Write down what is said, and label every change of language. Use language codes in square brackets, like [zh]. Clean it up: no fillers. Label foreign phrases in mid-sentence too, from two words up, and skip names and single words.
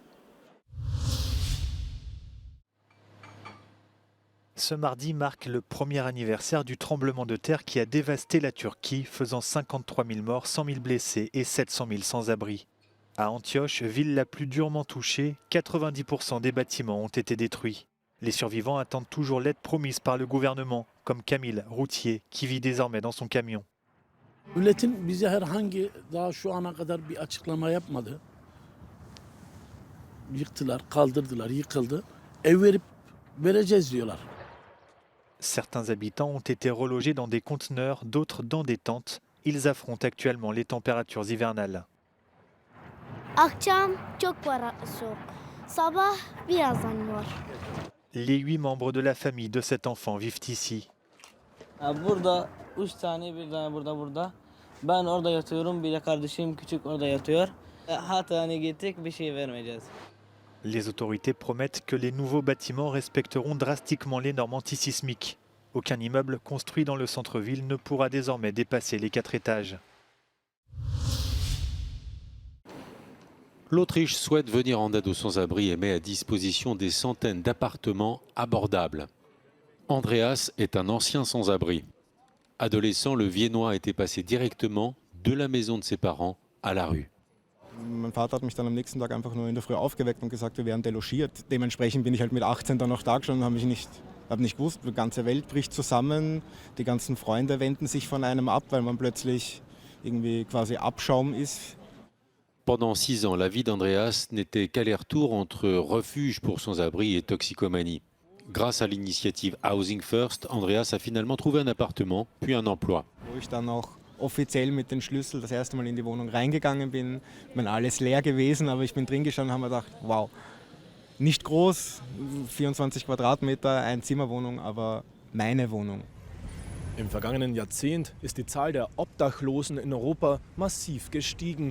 [fr] Ce mardi marque le premier anniversaire du tremblement de terre qui a dévasté la Turquie, faisant 53 000 morts, 100 000 blessés et 700 000 sans-abri. À Antioche, ville la plus durement touchée, 90% des bâtiments ont été détruits. Les survivants attendent toujours l'aide promise par le gouvernement, comme Camille, routier, qui vit désormais dans son camion. [tr] Milletin bize herhangi daha şu ana kadar bir açıklama yapmadı. Yıktılar, kaldırdılar, yıkıldı. Ev vereceğiz diyorlar. [fr] Certains habitants ont été relogés dans des conteneurs, d'autres dans des tentes. Ils affrontent actuellement les températures hivernales. [tr] Akşam çok var soğuk. Sabah birazdan var. [fr] Les 8 membres de la famille de cet enfant vivent ici. [tr] Burada 3 tane bir tane burada. Ben orada yatıyorum, bir de kardeşim küçük orada yatıyor. Hatta gittik bir şey vermeyeceğiz. [fr] Les autorités promettent que les nouveaux bâtiments respecteront drastiquement les normes antisismiques. Aucun immeuble construit dans le centre-ville ne pourra désormais dépasser les 4 étages. L'Autriche souhaite venir en aide aux sans-abri et met à disposition des centaines d'appartements abordables. Andreas est un ancien sans-abri. Adolescent, le Viennois était passé directement de la maison de ses parents à la rue. [de] Mein Vater hat mich dann am nächsten Tag einfach nur in der Früh aufgeweckt und gesagt, wir werden delogiert. Dementsprechend bin ich halt mit 18 dann noch da gestanden und habe nicht gewusst, die ganze Welt bricht zusammen, die ganzen Freunde wenden sich von einem ab, weil man plötzlich irgendwie quasi Abschaum ist. [fr] Pendant 6 ans, la vie d'Andreas n'était qu'aller-retour entre refuge pour sans-abri et toxicomanie. Grâce à l'initiative Housing First, Andreas a finalement trouvé un appartement, puis un emploi. [de] Wo ich dann auch offiziell mit dem Schlüssel das erste Mal in die Wohnung reingegangen bin, alles leer gewesen, aber ich bin drin gestanden und habe mir gedacht, wow, nicht groß, 24 Quadratmeter, Einzimmerwohnung, aber meine Wohnung. Im vergangenen Jahrzehnt ist die Zahl der Obdachlosen in Europa massiv gestiegen.